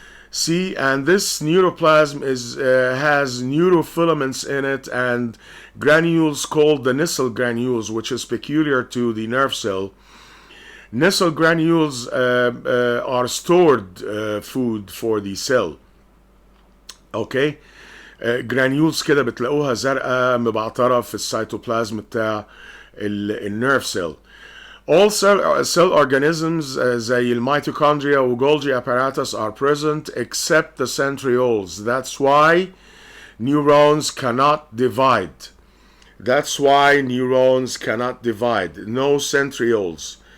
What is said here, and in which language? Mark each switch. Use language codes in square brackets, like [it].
[en] See, and this neuroplasm has neurofilaments in it and granules called the Nissl granules, which is peculiar to the nerve cell. Nissl granules are stored food for the cell. [ar] Okay, granules كده بتلاقوها زرقاء مبعترة في السيتوبلازم بتاع النيرف cell. [en] All cell organisms [ar] زي الميتوكوندريا [en] وGolgi apparatus are present except the centrioles. That's why neurons cannot divide. No centrioles.